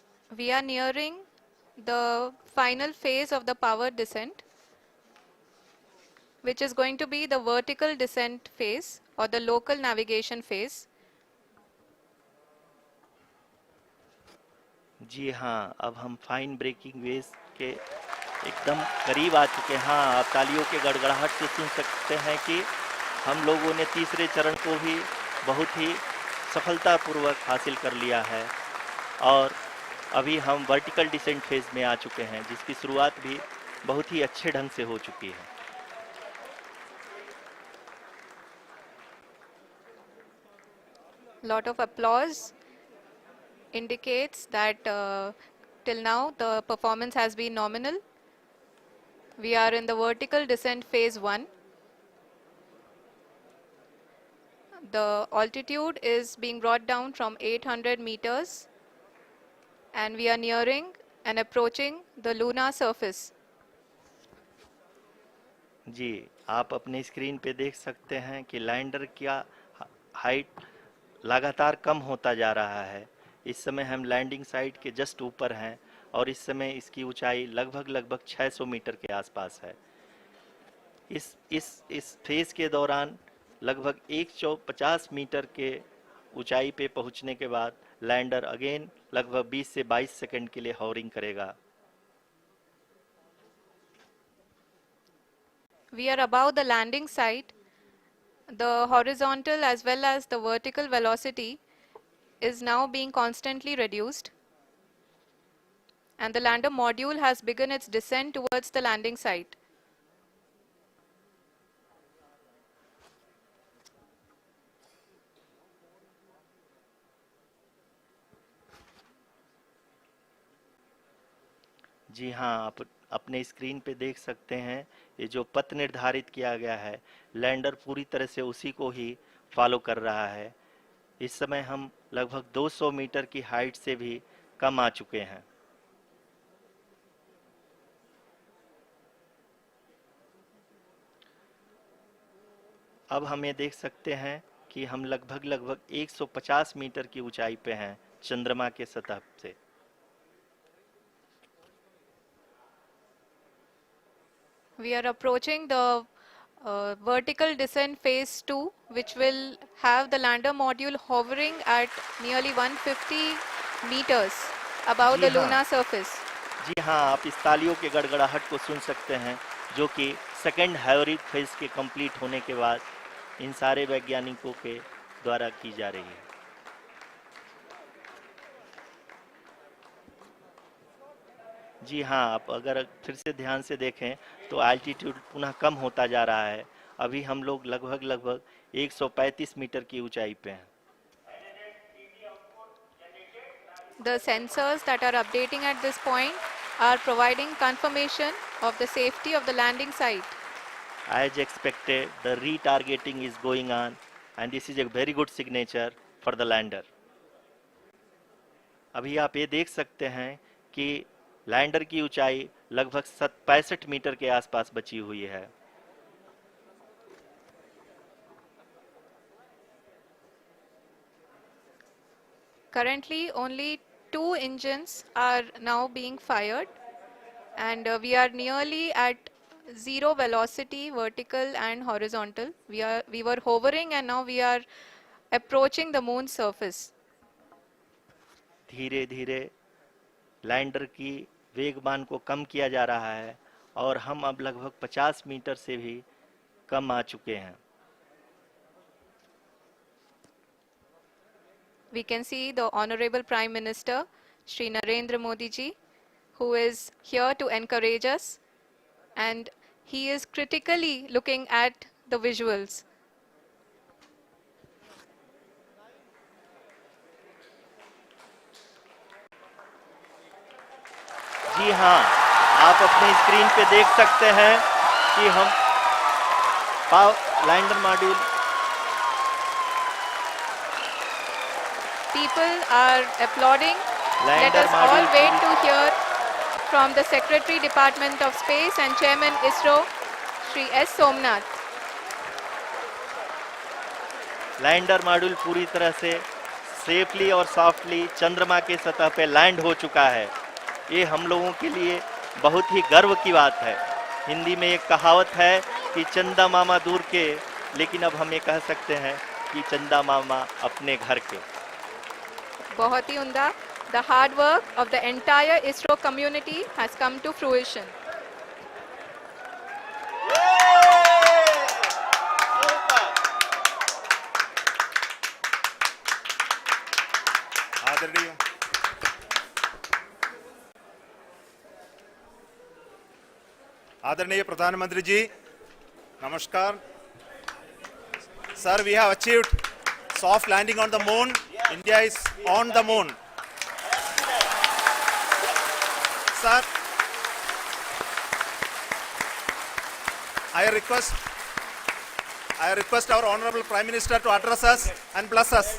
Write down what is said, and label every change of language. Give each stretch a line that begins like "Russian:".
English: We are nearing the final phase of the power descent, which is going to be the vertical descent phase or the local navigation phase.
Hindi: जी हाँ, अब हम fine breaking waves के एकदम करीब आ चुके हैं। हाँ, आप तालियों के गड़गड़ाहट से सुन सकते हैं कि हम लोगों ने तीसरे चरण को भी बहुत ही सफलतापूर्वक हासिल कर लिया है और अभी हम वर्टिकल डिसेंट फेज में आ चुके हैं, जिसकी शुरुआत भी बहुत ही अच्छे ढंग से हो चुकी है।
English: Lot of applause indicates that till now the performance has been nominal. We are in the vertical descent phase 1. The altitude is being brought down from 800 meters and we are nearing and approaching the lunar surface.
Hindi: जी, आप अपने screen पे देख सकते हैं कि lander का height लगातार कम होता जा रहा है। इस समय हम लैंडिंग साइट के जस्ट ऊपर हैं और इस समय इसकी ऊंचाई लगभग लगभग 600 मीटर के आसपास है। इस फेज के दौरान लगभग 150 मीटर के ऊंचाई पे पहुंचने के बाद लैंडर अगेन लगभग 20 से 22 सेकंड के लिए हॉवरिंग करेगा।
English: We are above the landing site. The horizontal as well as the vertical velocity is now being constantly reduced. And the lander module has begun its descent towards the landing site.
Hindi: जी हाँ, आप अपने screen पे देख सकते हैं ये जो पथ निर्धारित किया गया है, लैंडर पूरी तरह से उसी को ही फॉलो कर रहा है। इस समय हम लगभग 200 मीटर की हाइट से भी कम आ चुके हैं। अब हम ये देख सकते हैं कि हम लगभग लगभग 150 मीटर की ऊंचाई पे हैं चंद्रमा के सतह से।
English: We are approaching the vertical descent phase 2, which will have the lander module hovering at nearly 150 meters above
Hindi: ji
English: the
Hindi: हाँ,
English: lunar surface.
Hindi: जी हाँ, आप इस तालियों के गड़गड़ाहट को सुन सकते हैं, जो कि सेकंड हैवरिक फेज के कंप्लीट होने के बाद इन सारे वैज्ञानिकों के द्वारा की जा रही है। जी हाँ, आप अगर फिर से ध्यान से देखें तो एल्टीट्यूड पुनः कम होता जा रहा है। अभी हम लोग लगभग लगभग 135 मीटर की ऊंचाई पे हैं।
English: The sensors that are updating at this point are providing confirmation of the safety of the landing site. As expected, the retargeting is going on and this is a very good signature for the lander.
Hindi: अभी आप ये देख सकते हैं कि lander की ऊंचाई लगभग 65 मीटर के आसपास बची हुई है।
English: Currently, only 2 engines are now being fired, and we are nearly at zero velocity, vertical and horizontal. We were hovering, and now we are approaching the moon's surface.
Hindi: धीरे धीरे लैंडर की वेगमान को कम किया जा रहा है और हम अब लगभग 50 मीटर से भी कम आ चुके हैं।
English: We can see the Honorable Prime Minister, Shri Narendra Modi ji, who is here to encourage us, and he is critically looking at the visuals.
Hindi: जी हाँ, आप अपने स्क्रीन पे देख सकते हैं कि हम lander module
English: people are applauding. Let
Hindi: lander
English: us all
Hindi: module
English: wait to hear from the Secretary Department of Space and Chairman ISRO, Shri S. Somnath.
Hindi: Lander module पूरी तरह से सेफली और सॉफ्टली चंद्रमा के सतह पे लैंड हो चुका है। ये हम लोगों के लिए बहुत ही गर्व की बात है। हिंदी में एक कहावत है कि चंदा मामा दूर के, लेकिन अब हम ये कह सकते हैं कि चंदा मामा अपने घर के। बहुत ही उम्दा.
English: The hard work of the entire ISRO community has come to fruition.
Hindi: आदरणीय आदरणीय प्रधानमंत्री जी, नमस्कार
English: Sir. We have achieved soft landing on the moon. India is on the moon. Sir, I request our Honorable Prime Minister to address us and bless us.